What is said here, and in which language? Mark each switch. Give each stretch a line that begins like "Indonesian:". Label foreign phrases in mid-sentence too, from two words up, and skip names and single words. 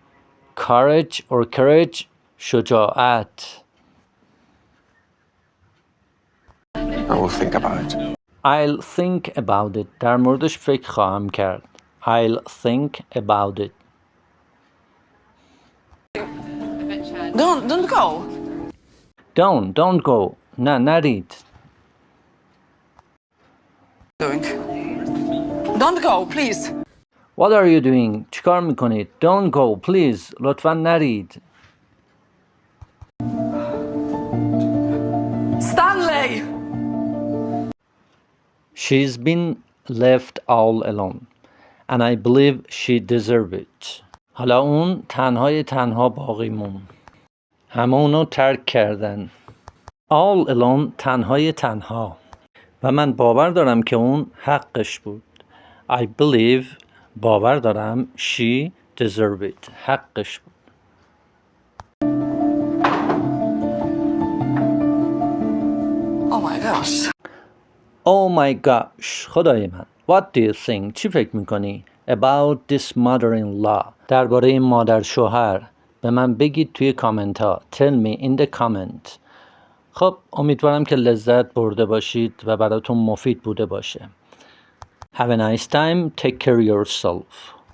English: Courage or courage شجاعت. I will think about it. I'll think about it.
Persian: در موردش فکر خواهم کرد.
English: I'll think about it. Don't go. Don't go.
Persian: نه نرید.
English: Don't go, please. What are you doing?
Persian: چیکار میکنید؟
English: Don't go, please.
Persian: لطفاً نرید.
English: Stanley! She's been left all alone. And I believe she deserves it.
Persian: حالا اون تنها باقی مون. همه اونو ترک کردن.
English: All alone
Persian: تنها. و من باور دارم که اون حقش بود.
English: I believe
Persian: باور دارم
English: she deserved it.
Persian: حقش بود.
English: Oh my gosh. Oh my gosh.
Persian: خدای من.
English: What do you think?
Persian: چی فکر میکنی؟
English: About this mother-in-law.
Persian: درباره این مادر شوهر. به من بگید توی کامنت ها.
English: Tell me in the comment.
Persian: خب امیدوارم که لذت برده باشید و براتون مفید بوده باشه.
English: Have a nice time. Take care of yourself.